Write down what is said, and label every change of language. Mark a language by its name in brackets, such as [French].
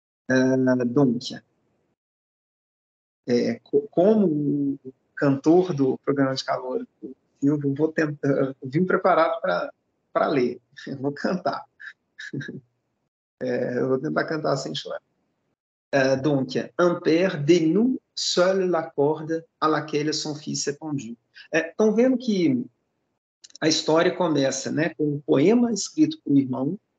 [Portuguese] Donc, como o cantor do programa de calor, eu vim preparado para ler, eu vou cantar. Eu vou tentar cantar sem chorar. [French] Donc, un père dénoue seul la corde à laquelle son fils s'est pendu. [Portuguese] Estão vendo que a história começa, né, com um poema escrito por um irmão.